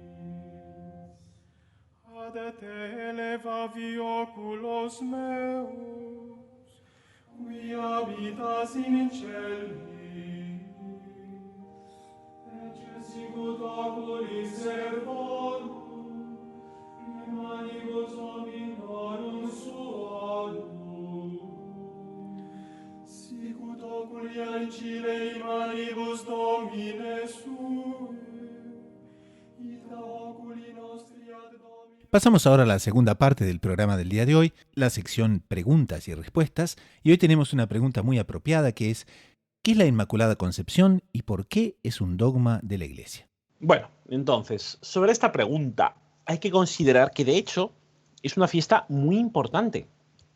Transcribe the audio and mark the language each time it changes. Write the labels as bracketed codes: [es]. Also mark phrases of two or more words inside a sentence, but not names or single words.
[la] Ad te elevavi oculos meus, qui habitas in celis, ecce sicut oculis servorum, in manibus hominorum suorum. Sicut oculi ancile in manibus Domine sue, ita oculi nostri ad Domine. [es] Pasamos ahora a la segunda parte del programa del día de hoy, la sección preguntas y respuestas, y hoy tenemos una pregunta muy apropiada que es ¿qué es la Inmaculada Concepción y por qué es un dogma de la Iglesia? Bueno, entonces, sobre esta pregunta hay que considerar que de hecho es una fiesta muy importante.